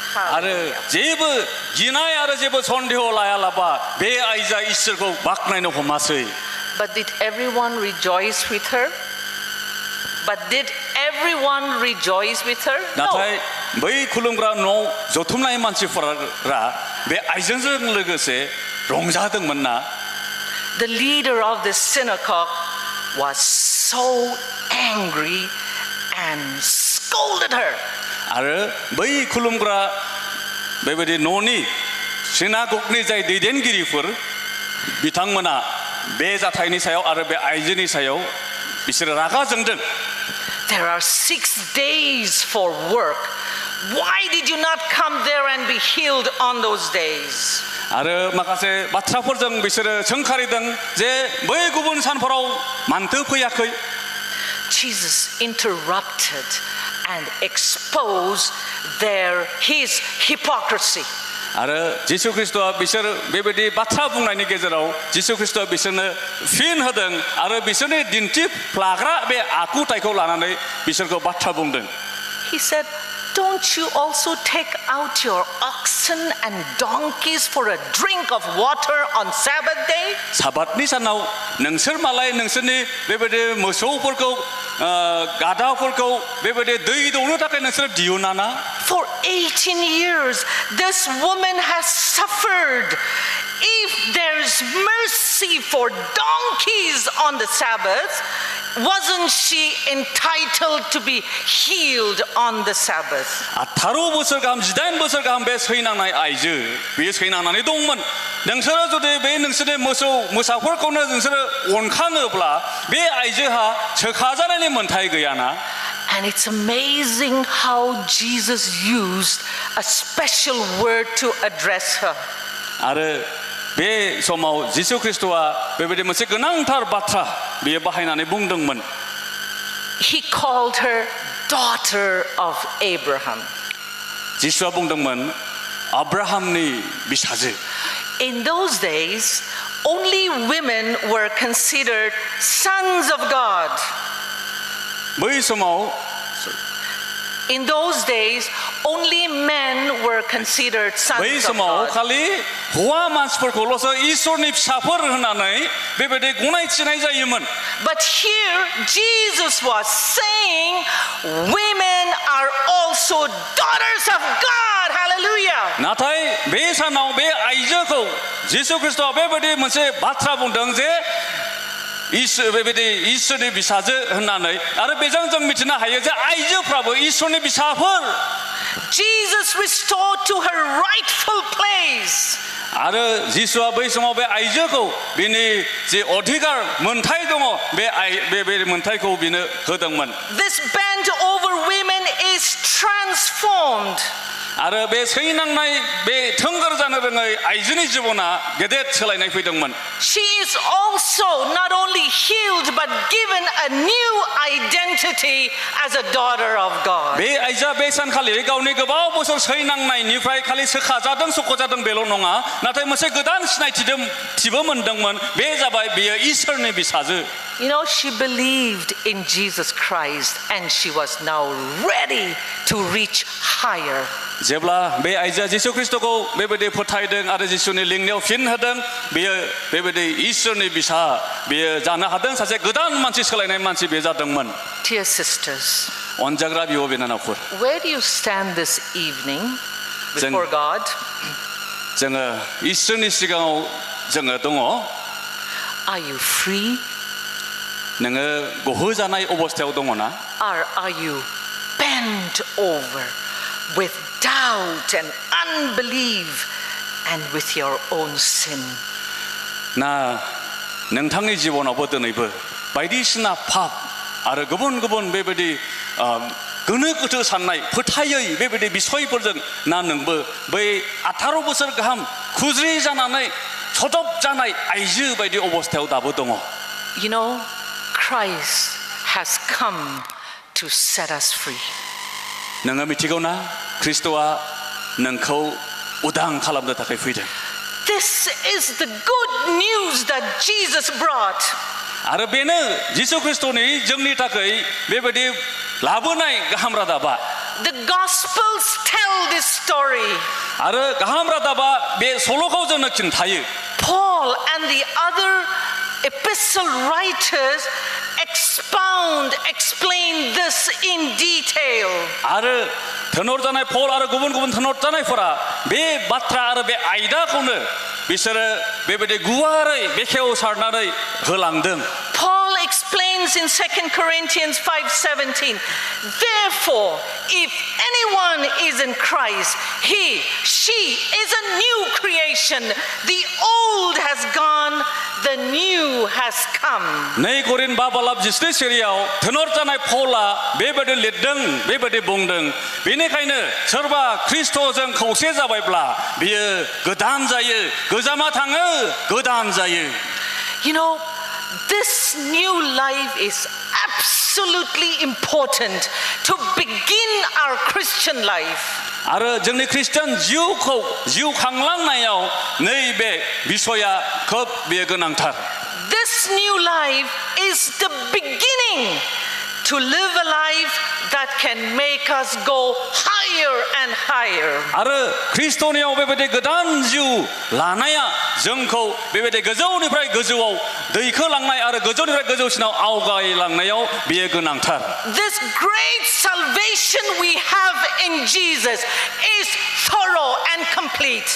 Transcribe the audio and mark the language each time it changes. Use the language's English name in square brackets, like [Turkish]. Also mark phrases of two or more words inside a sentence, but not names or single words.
[Bodo] आरो Hallelujah. जेबो गिनाय आरो जेबो सन्देह लायालाबा बे आइजोआ इसोरखौ बाख्नायनो हमासै. [English] But did everyone rejoice with her? But did everyone rejoice with her? [Bodo] नाथाय बै खुलुमग्रा न' जथुमनाय मानसिफोरा बे आइजोजों लोगोसे रंजादोंमोन ना? [English] The leader of the synagogue was so angry and scolded her. [Bodo] आरो बै खुलुमग्रा बेबायदि न'नि सिनागगनि जाय दैदेनगिरिफोर बिथांमोना बे जाथायनि सायाव आरो बे आइजोनि सायाव बिसोर रागा जोंदों. [English] There are 6 days for work. Why did you not come there and be healed on those days? [Bodo] आरो माखासे बाथ्राफोरजों बिसोरो सोंखारिदों जे बै गुबुन सानफोराव मानोथो फैयाखै? [English] Jesus interrupted and exposed his hypocrisy. [Bodo] आरो जिसु ख्रिस्टआ बिसोर बेबायदि बाथ्रा बुंनायनि गेजेराव जिसु ख्रिस्टआ बिसोरनो फिन होदों आरो बिसोरनि दिन्थिफ्लाग्रा बे आखुथायखौ लानानै बिसोरखौ बाथ्रा बुंदों. [English] He said, don't you also take out your oxen and donkeys for a drink of water on Sabbath day? [Bodo] साबातनि सानाव नोंसोर मालाय नोंसोरनि बेबायदि मोसौफोरखौ गादाफोरखौ बेबायदि दै दौनो थाखाय नोंसोर दिहुना ना? [English] For 18 years, this woman has suffered. If there's mercy for donkeys on the Sabbath, wasn't she entitled to be healed on the Sabbath? [Bodo] 18 बोसोर गाहाम 18 बोसोर गाहाम बे सैनांनाय आइजो बेयो सैनांनानै दंमोन. नोंसोरो जुदि बे नोंसोरनि मोसाफोरखौनो नोंसोरो अनखाङोब्ला बे आइजोहा सोखाजानायनि मोन्थाय गैयाना? [English] And it's amazing how Jesus used a special word to address her. [Bodo] आरो बे समाव जिसु ख्रिस्टआ बेबायदि मोनसे गोनांथार बाथ्रा बियो बाहायनानै बुंदोंमोन. [English] He called her daughter of Abraham. [Bodo] जिसुआ बुंदोंमोन आब्राहामनि बिसाजो. [English] In those days, only women were considered sons of God. [Bodo] बै समाव [English] In those days, only men were considered sons [Bodo] बै [English] of [Bodo] समाव [English] God. [Bodo] खालि हौवा मानसिफोरखौल'सो इसोरनि फिसाफोर होननानै बेबायदि गनायथिनाय जायोमोन. [English] But here, Jesus was saying, women are also daughters of God. Hallelujah. [Bodo] नाथाय बे सानाव बे आइजोखौ जिसु ख्रिस्टआ बेबायदि मोनसे बाथ्रा बुंदों जे बेबायदि इसोरनि बिसाजो होननानै आरो बेजों जों मिथिनो हायो जे आइजोफ्राबो इसोरनि बिसाफोर. [English] Jesus restored to her rightful place. [Bodo] आरो जिसुआ बै समाव बे आइजोखौ बिनि जे अधिकार मोन्थाय दङ बे मोन्थायखौ बिनो होदोंमोन. [English] This bent over women is transformed. [Bodo] आरो बे सैनांनाय बे थोंगोर जानो रोङै आइजोनि जिबना गेदेर सोलायनाय फैदोंमोन. [English] She is also not only healed but given a new identity as a daughter of God. [Bodo] बे आइजोआ बे सानखालि गावनि गोबाव बोसोर सैनांनायनिफ्राय खालि सोखाजादों सख'जादों बेल' नङा नाथाय मोनसे गोदान सिनायथिबो मोनदोंमोन. बे जाबाय बियो इसोरनि बिसाजो. [English] You know, she believed in Jesus Christ and she was now ready to reach higher. [Bodo] जेब्ला बे आइजोआ जिसु ख्रिस्टखौ बेबायदि फोथायदों आरो जिसुनि लिंनायाव फिन होदों बियो बेबायदि इसोरनि बिसा बियो जानो हादों. सासे गोदान मानसि सोलायनाय मानसि बे जादोंमोन. [English] Dear sisters, [Bodo] अनजाग्रा बिब' बिनानावफोर, [English] where do you stand this evening before God? [Bodo] जोङो इसोरनि सिगाङाव जोङो दङ. [English] Are you free? [Bodo] नोङो गहोजानाय अबस्थायाव दङ ना? [English] Or are you bent over with doubt and unbelief and with your own sin? [Bodo] ना नोंथांनि जिबनावबो दिनैबो बायदिसिना पाप आरो गुबुन गुबुन बेबायदि गोनो गोथो साननाय फोथायै बेबायदि बिसयफोरजों ना नोंबो बै 18 बोसोर गाहाम खुज्रि जानानै सदब जानाय आइजो बायदि अबस्थायाव दाबो दङ? [English] You know, Christ has come to set us free. [Bodo] नोङो मिथिगौ ना ख्रिस्ट'आ नोंखौ उदां खालामनो थाखाय फैदों. [English] This is the good news that Jesus brought. [Bodo] आरो बेनो जिसु ख्रिस्ट'नि जोंनि थाखाय बेबायदि लाबोनाय गाहाम रादाबा. [English] The Gospels tell this story. [Bodo] आरो गाहाम रादाबा बे सल'खौ जोंनो खिन्थायो. [English] Paul and the other epistle writers explain this in detail. [Bodo] आरो थोनहर जानाय पल आरो गुबुन गुबुन थोनहर जानायफोरा बे बाथ्रा आरो बे आयदाखौनो बिसोरो बेबायदि गुवारै बेखेवसारनानै होलांदों. [English] Paul explains in 2 Corinthians 5:17, therefore, if anyone is in Christ, she is a new creation. The old has gone, the new has come. [Bodo] नै करिन 5 बालाब 14 सेरियाव थोनहर जानाय पलआ बेबायदि लिरदों बेबायदि बुंदों. बेनिखायनो सोरबा ख्रिस्ट'जों खौसे जाबायब्ला बियो गोदान जायो. गोजामा थाङो गोदान जायो. [English] You know, this new life is absolutely important to begin our Christian life. [Bodo] आरो जोंनि खृष्टान जिउ खांलांनायाव नैबे बिसया खोब बेयो गोनांथार [English] This new life is the beginning to live a life that can make us go higher and higher. [Bodo] आरो ख्रिस्टनियाव बेबायदि गोदान जिउ लानाया जोंखौ बेबायदि गोजौनिफ्राय गोजौआव दैखोलांनाय आरो गोजौनिफ्राय गोजौसिनाव आवगायलांनायाव बेयो गोनांथार [English] This great salvation we have in Jesus is thorough and complete.